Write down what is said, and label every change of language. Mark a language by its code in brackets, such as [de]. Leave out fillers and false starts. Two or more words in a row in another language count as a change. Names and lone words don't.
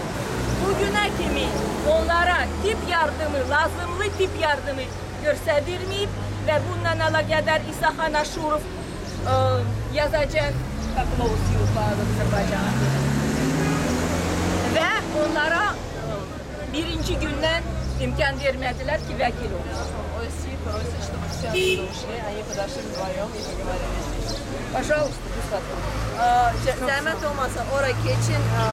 [az] Bugünə kimi onlara tip yardımı, lazımlı tip yardımı göstərilməyib və bununla əlaqədar İsaxan Aşurov yazacaq Azərbaycana. Və onlara birinci gündən imkan vermədilər ki, vəkil olsun. [ru] OSI просит, чтобы все оттуда ушли, они подошли вдвоем и поговорили здесь. Пожалуйста, бесплатно. [az] Zəhmət olmasa ora keçin.